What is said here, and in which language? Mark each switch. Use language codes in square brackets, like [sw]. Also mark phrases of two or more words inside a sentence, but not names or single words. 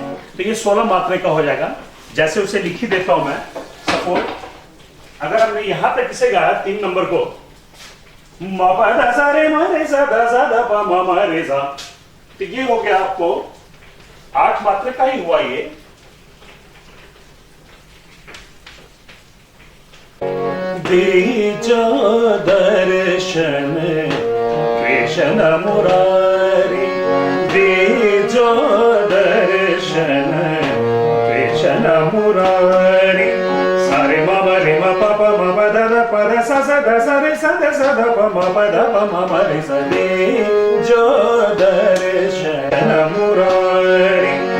[hi] तो ये 16 मात्रे का हो जाएगा। जैसे उसे लिख ही देता हूं मैं। सपोज अगर हमने यहां तक इसे गाया 3 नंबर को म प ध सा रे म रे सा ध सा ध प म म रे सा, तो ये हो गया आपको 8 मात्रे का ही हुआ ये। दीजो दर्शन कृष्ण मुरारी, दीजो दर्शन कृष्ण मुरारी। सारे म म रे म प प म प ध ध प ध सा सा ध सा रे सा ध सा ध प म प ध प म म रे सा, दीजो दर्शन मुरारी।